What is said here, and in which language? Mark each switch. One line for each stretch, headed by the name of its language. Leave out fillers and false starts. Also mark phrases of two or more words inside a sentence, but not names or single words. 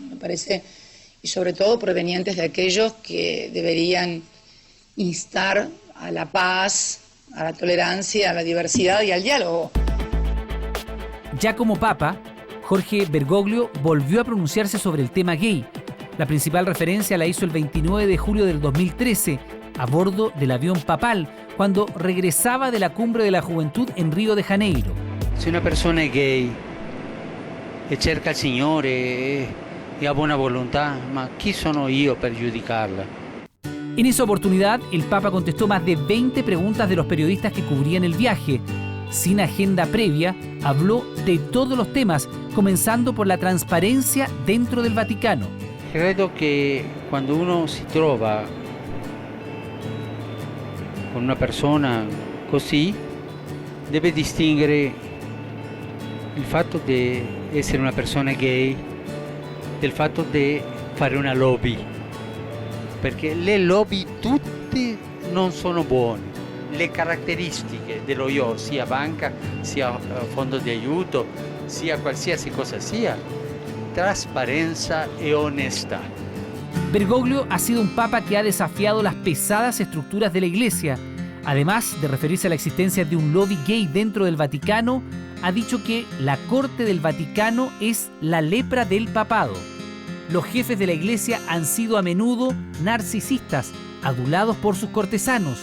Spanish: Me parece, y sobre todo provenientes de aquellos que deberían instar a la paz, a la tolerancia, a la diversidad y al diálogo. Ya como papa, Jorge Bergoglio volvió a pronunciarse sobre el tema gay. La principal referencia la hizo el 29 de julio del 2013, a bordo del avión papal, cuando regresaba de la Cumbre de la Juventud en Río de Janeiro.
Italian: Si una persona è gay e cerca il Signore e ha buona volontà, ma chi sono io per giudicarla?
Spanish: En esa oportunidad, el Papa contestó más de 20 preguntas de los periodistas que cubrían el viaje. Sin agenda previa, habló de todos los temas, comenzando por la transparencia dentro del Vaticano.
Italian: Credo che quando uno si trova con una persona così, deve distinguere il fatto di essere una persona gay del fatto di fare una lobby, perché le lobby tutte non sono buone. Le caratteristiche dello IOR, sia banca, sia fondo di aiuto, sia qualsiasi cosa sia, trasparenza e onestà.
Spanish: Bergoglio ha sido un papa que ha desafiado las pesadas estructuras de la Iglesia. Además de referirse a la existencia de un lobby gay dentro del Vaticano, ha dicho que la corte del Vaticano es la lepra del papado. Los jefes de la Iglesia han sido a menudo narcisistas, adulados por sus cortesanos.